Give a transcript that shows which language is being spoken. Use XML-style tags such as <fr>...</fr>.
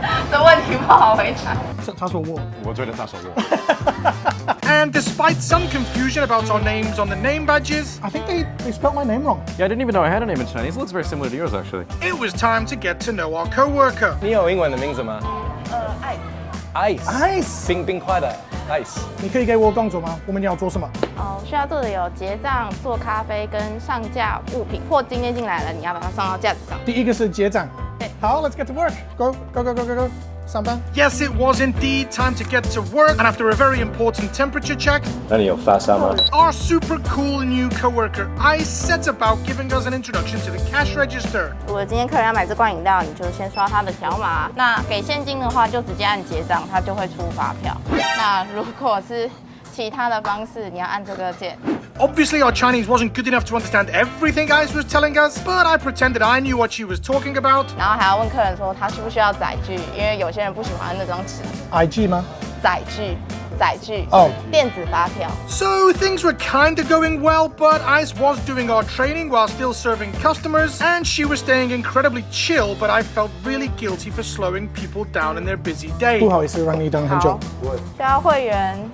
<zh>这问题不好回答。他说我。我觉得他说我。</zh> <en>And despite some confusion about our names on the name badges, I think they spelled my name wrong. Yeah, I didn't even know I had a name in Chinese. It looks very similar to yours, actually. It was time to get to know our co-worker.</en> <zh>你有英文的名字吗？Ice。冰块的 Ice。你可以给我工作吗？我们要做什么？需要做的有结账、做咖啡跟上架物品，或今天进来了，你要把它上到架子上。第一个是结账。对。</zh> <en>好 ，Let's get to work. Go. Samba. Yes, it was indeed time to get to work, and after a very important temperature check,</en> <zh>那你有发烧吗？</zh> <en>our super cool new coworker Ice sets about giving us an introduction to the cash register.</en> <zh>如果今天客人要买这罐饮料，你就先刷他的条码。那给现金的话，就直接按结账，他就会出发票。那如果是其他的方式，你要按这个键。</zh> <en>Obviously, our Chinese wasn't good enough to understand everything Ice was telling us, but I pretended I knew what she was talking about.</en> <zh>然后还要问客人说他需不需要载具，因为有些人不喜欢那张纸。 IG 吗？载具。哦，电子发票。</zh> <en>So things were kind of going well, but Ice was doing our training while still serving customers, and she was staying incredibly chill, but I felt really guilty for slowing people down in their busy day.</en> <zh>不好意思，让你等很久。需要会员。</zh>